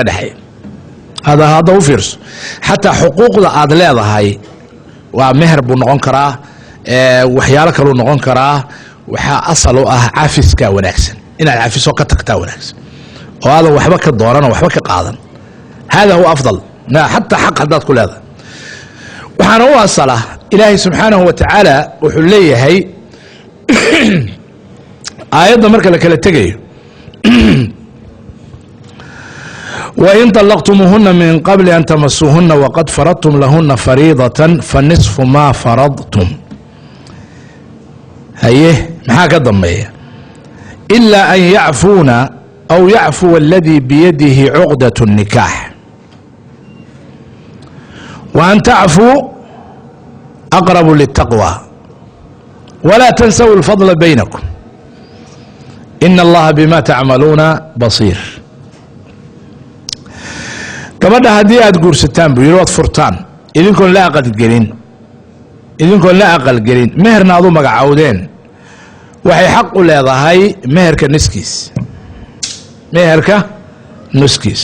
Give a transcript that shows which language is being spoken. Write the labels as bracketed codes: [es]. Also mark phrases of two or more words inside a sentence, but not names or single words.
[so] dhexeeya hadda u fiirso xataa xuquuqda aad leedahay waa meher buu noqon karaa waxyaalo kaluu noqon karaa waxaa asal u ah cafiska wanaagsan inaad cafiso ka tagtaa wanaagsan oo aadan waxba ka doonan oo waxba ka qaadan [ar] هذا هو أفضل [so] xataa xaq haddaad ku leedahay waxaana u asala ilaahay [ar] سبحانه وتعالى [so] wuxuu leeyahay aayadda marka la kala tegayo [ar] وإن طلقتموهن من قبل أن تمسوهن وقد فرضتم لهن فريضة فنصف ما فرضتم هيه [so] maxaa ka dambeeya [ar] إلا أن يعفون أو يعفو الذي بيده عقدة النكاح وأن تعفوا أقرب للتقوى ولا تنسوا الفضل بينكم إن الله بما تعملون بصير [so] gabadha haddii aad guursataan buu yidhi waad furtaan idinkoon la aqalgelin meherna aad u magacowdeen waxay xaq u leedahay meherka niskiis, meherka nuskiis.